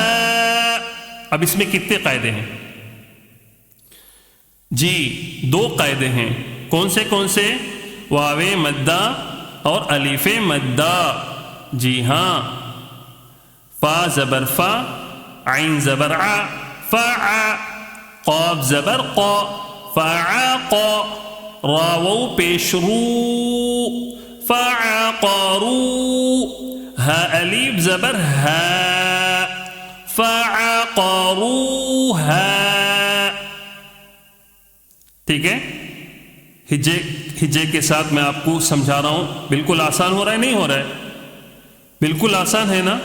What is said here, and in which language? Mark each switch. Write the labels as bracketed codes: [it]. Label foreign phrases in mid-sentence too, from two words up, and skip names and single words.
[ur] اب اس میں کتنے قاعدے ہیں جی، 2 قاعدے ہیں. کون سے کون سے، واو مدہ اور الف مدہ. جی ہاں، فا زبر فا، عین زبر ع، فع، قاف زبر قا، فعقا، را واو پیش رو، فعقروا، ہا الف زبر ہا، فعقروها. ٹھیک ہے، ہجے کے ساتھ میں آپ کو سمجھا رہا ہوں. بالکل آسان ہو رہا ہے؟ نہیں ہو رہا ہے؟ بالکل آسان ہے نا.